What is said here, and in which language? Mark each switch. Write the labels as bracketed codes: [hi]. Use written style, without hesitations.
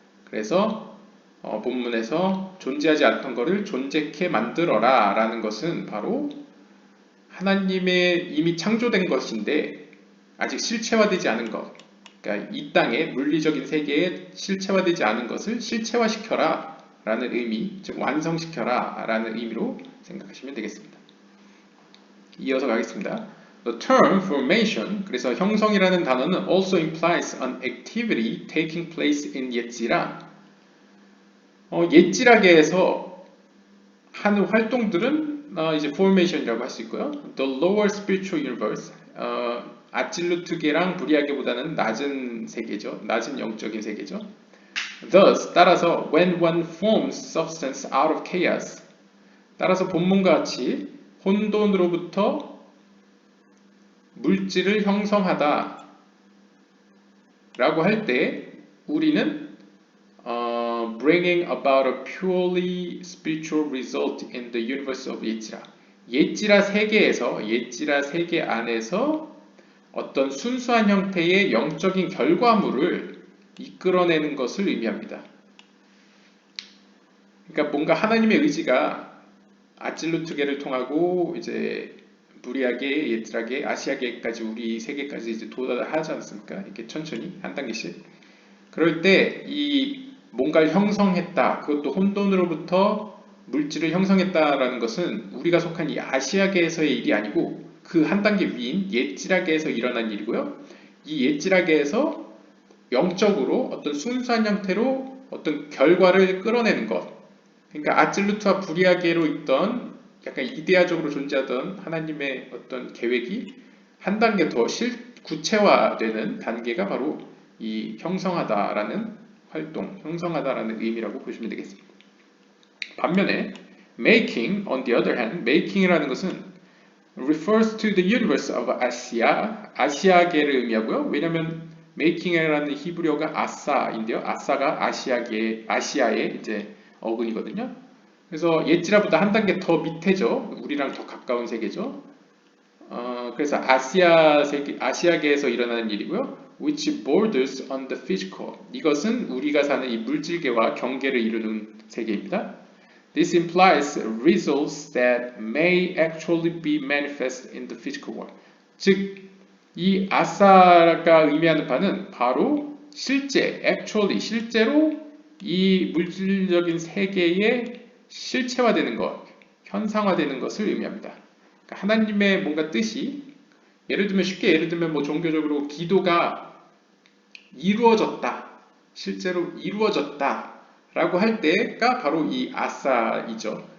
[ko] 그래서 본문에서 존재하지 않던 것을 존재케 만들어라 라는 것은 바로 하나님의 이미 창조된 것인데 아직 실체화되지 않은 것, 그러니까 이 땅의 물리적인 세계에 실체화되지 않은 것을 실체화시켜라 라는 의미, 즉 완성시켜라 라는 의미로 생각하시면 되겠습니다. 이어서 가겠습니다. [en] The term formation, [ko] 그래서 형성이라는 단어는 [en] also implies an activity taking place in 예지라. [ko] 예지라계에서 하는 활동들은 이제 formation이라고 할 수 있고요. [en] The lower spiritual universe, [ko] 아찔루트계랑 브리아계보다는 낮은 세계죠. 낮은 영적인 세계죠. [en] Thus, [ko] 따라서 [en] when one forms substance out of chaos, [ko] 따라서 본문과 같이 혼돈으로부터 물질을 형성하다 라고 할 때 우리는 [en] bringing about a purely spiritual result in the universe of 예지라. [ko] 예지라 세계에서, 예지라 세계 안에서 어떤 순수한 형태의 영적인 결과물을 이끌어내는 것을 의미합니다. 그러니까 뭔가 하나님의 의지가 아찔루트계를 통하고 이제 부리아계, 예트라계, 아시아계까지 우리 세계까지 이제 도달하지 않습니까? 이렇게 천천히 한 단계씩. 그럴 때 이 뭔가를 형성했다. 그것도 혼돈으로부터 물질을 형성했다라는 것은 우리가 속한 이 아시아계에서의 일이 아니고 그 한 단계 위인 예지라계에서 일어난 일이고요. 이 예지라계에서 영적으로 어떤 순수한 형태로 어떤 결과를 끌어내는 것. 그러니까 아찔루트와 부리아계로 있던 약간 이데아적으로 존재하던 하나님의 어떤 계획이 한 단계 더 구체화되는 단계가 바로 이 형성하다라는 활동, 형성하다라는 의미라고 보시면 되겠습니다. 반면에 [en] making, on the other hand, making이라는 것은 refers to the universe of Asia, [ko] 아시아계를 의미하고요. 왜냐하면 making이라는 히브리어가 아싸인데요. 아싸가 아시아의 이제 어근이거든요. 그래서 예지라보다 한 단계 더 밑에죠. 우리랑 더 가까운 세계죠. 그래서 아시아계에서 일어나는 일이고요. [en] which borders on the physical. [ko] 이것은 우리가 사는 이 물질계와 경계를 이루는 세계입니다. [en] This implies results that may actually be manifest in the physical world. [ko] 즉, 이 아사가 의미하는 바는 바로 actually, 실제로 이 물질적인 세계에 실체화되는 것, 현상화되는 것을 의미합니다. 그러니까 하나님의 뭔가 뜻이 쉽게 예를 들면 뭐 종교적으로 기도가 이루어졌다, 실제로 이루어졌다 라고 할 때가 바로 이 아사이죠.